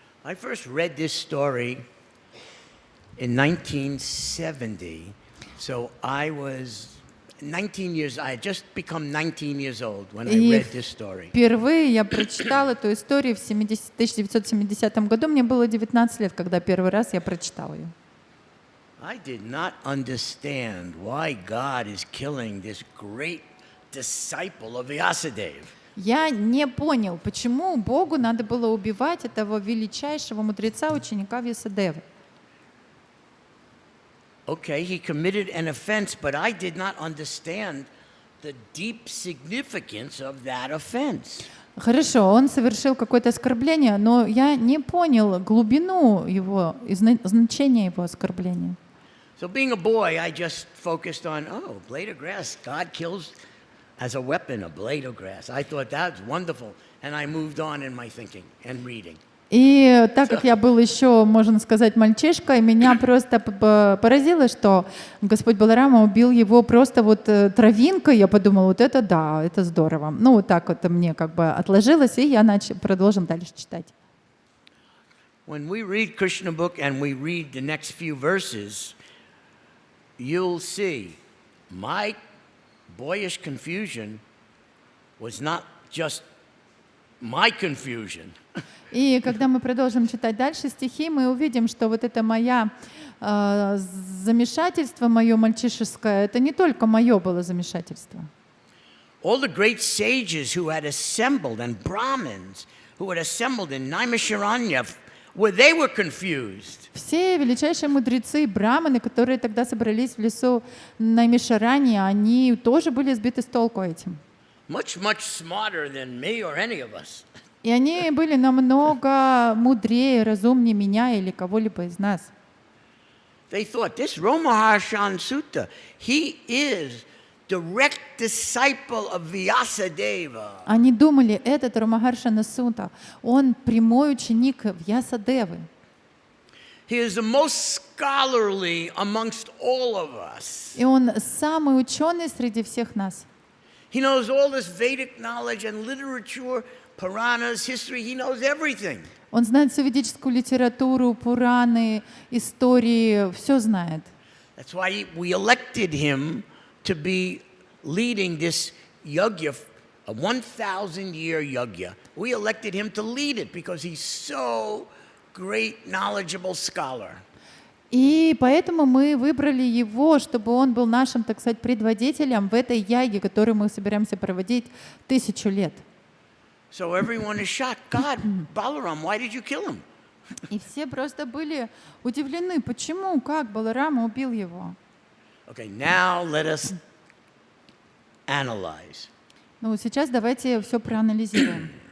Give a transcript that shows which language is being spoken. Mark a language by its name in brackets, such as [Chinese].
[English] I first read this story in 1970. So I was 19 years, I had just become 19 years old when I read this story. [Russian] Впервые я прочитала эту историю в 1970 году. Мне было 19 лет, когда первый раз я прочитала ее. [English] I did not understand why God is killing this great disciple of Vyasadeva. [Russian] Я не понял, почему Богу надо было убивать этого величайшего мудреца, ученика Вьясадевы. [English] Okay, he committed an offense, but I did not understand the deep significance of that offense. [Russian] Хорошо, он совершил какое-то оскорбление, но я не понял глубину его, значения его оскорбления. [English] So being a boy, I just focused on, oh, blade of grass, God kills as a weapon a blade of grass. I thought that's wonderful, and I moved on in my thinking and reading. [Russian] И так как я был еще, можно сказать, мальчишкой, меня просто поразило, что Господь Баларама убил его просто вот травинкой. Я подумала, вот это да, это здорово. Ну вот так вот мне как бы отложилось, и я продолжил дальше читать. [English] When we read Krishna book and we read the next few verses, you'll see my boyish confusion was not just my confusion. [Russian] И когда мы продолжим читать дальше стихи, мы увидим, что вот это мое замешательство, мое мальчишеское, это не только мое было замешательство. [English] All the great sages who had assembled and Brahmins who had assembled in Naimisharanya, where they were confused. [Russian] Все величайшие мудрецы, браманы, которые тогда собрались в лесу Наймишарани, они тоже были сбиты с толку этим. [English] Much smarter than me or any of us. [Russian] И они были намного мудрее, разумнее меня или кого-либо из нас. [English] They thought, this Ramaharshan Sutta, he is direct disciple of Vyasadeva. [Russian] Они думали, этот Рамахаршана Сутта, он прямой ученик Вьясадевы. [English] He is the most scholarly amongst all of us. [Russian] И он самый ученый среди всех нас. [English] He knows all this Vedic knowledge and literature, Puranas, history, he knows everything. [Russian] Он знает всю ведическую литературу, Пураны, истории, все знает. [English] That's why we elected him to be leading this yajna, a 1,000-year yajna. We elected him to lead it because he's so great, knowledgeable scholar. [Russian] И поэтому мы выбрали его, чтобы он был нашим, так сказать, предводителем в этой яге, которую мы собираемся проводить 1000 лет. [English] So everyone is shocked. God, Balaram, why did you kill him? [Russian] И все просто были удивлены, почему, как Баларама убил его. [English] Okay, now let us analyze. [Russian] Ну, сейчас давайте все проанализируем.